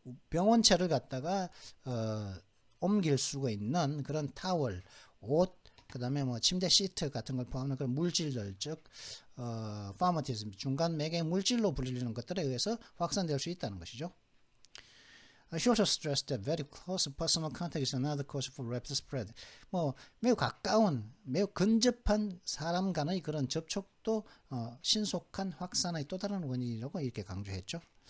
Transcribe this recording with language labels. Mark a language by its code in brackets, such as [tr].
[ko] 병원체를 갖다가 옮길 수가 있는 그런 타월, 옷, 그다음에 뭐 침대 시트 같은 걸 포함하는 그런 물질들, 즉 pharmacies 중간 매개 물질로 불리는 것들에 의해서 확산될 수 있다는 것이죠. [en] She also stressed that very close personal contact is another cause for rapid spread. [ko] 뭐 매우 가까운, 매우 근접한 사람 간의 그런 접촉도 신속한 확산의 또 다른 원인이라고 이렇게 강조했죠.